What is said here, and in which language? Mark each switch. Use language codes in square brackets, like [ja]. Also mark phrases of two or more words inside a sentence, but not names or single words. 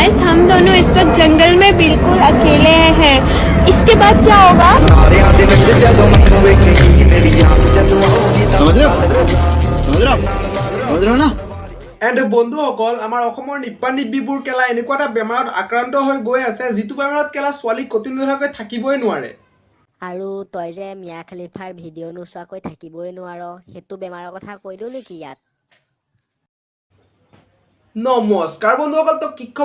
[hi] हम दोनों इस वक्त जंगल में बिल्कुल अकेले हैं। इसके बाद क्या होगा? समझ रहे हो ना? [as] এণ্ড বন্ধুসকল, আমাৰ অসমৰ নিপ্পা নিব্বিবোৰ কেলা এনেকুৱা এটা বেমাৰত আক্ৰান্ত হৈ গৈ আছে যিটো বেমাৰত কেলা ছোৱালী কঠিনভাৱে থাকিবই নোৱাৰে। আৰু তই যে মিয়া খালিফাৰ ভিডিঅ' নোচোৱাকৈ থাকিবই নোৱাৰ, সেইটো বেমাৰৰ কথা কৈ দিওঁ নেকি ইয়াত? নমস্কাৰ বন্ধুসকল, তো কি খবৰ?